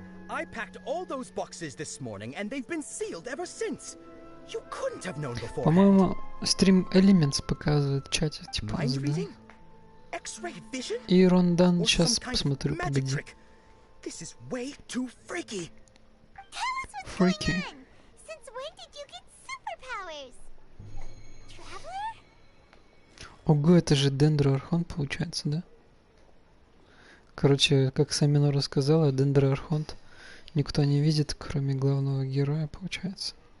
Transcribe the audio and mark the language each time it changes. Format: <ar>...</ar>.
<en>I packed all those boxes this morning, and they've been sealed ever since. You couldn't have known before.</en> <ru>По-моему, стрим Elements показывает в чате, типа, да. NailGun, сейчас посмотрю, погоди.</ru> <en>This is way too freaky. Freaky. Since when did you get superpowers? Traveler?</en> <ru>Ого, это же Дендроархон получается, да? Короче, как Самина рассказала, Дендроархонт никто не видит, кроме главного героя, получается.</ru>